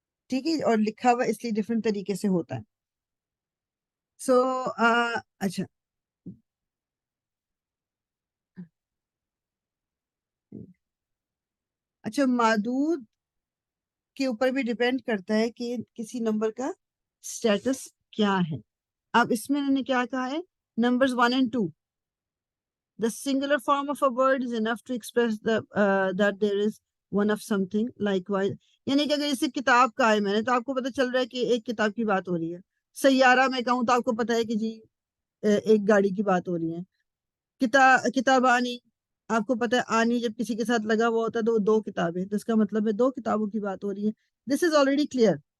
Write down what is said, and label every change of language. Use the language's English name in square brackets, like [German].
[Urdu] ٹھیک ہے, اور لکھا ہوا اس لیے ڈفرینٹ طریقے سے ہوتا ہے. سو اچھا اچھا معدود کے اوپر بھی ڈیپینڈ کرتا ہے کہ کسی نمبر کا اسٹیٹس کیا ہے. اب اس میں انہوں نے کیا کہا ہے, numbers 1 and 2. [English] The singular form of a word is enough to express that there is one of something. [Urdu] Likewise, یعنی کہ اگر اسے کتاب کا ہے میں نے تو آپ کو پتہ چل رہا ہے کہ ایک کتاب کی بات ہو رہی ہے. سیارہ میں کہوں تو آپ کو پتہ ہے کہ جی ایک گاڑی کی بات ہو رہی ہے. کتاب آنی، آپ کو پتہ ہے آنی جب کسی کے ساتھ لگا ہوا ہوتا ہے تو وہ 2 کتابیں، تو اس کا مطلب ہے 2 کتابوں کی بات ہو رہی ہے. [English] This is already clear.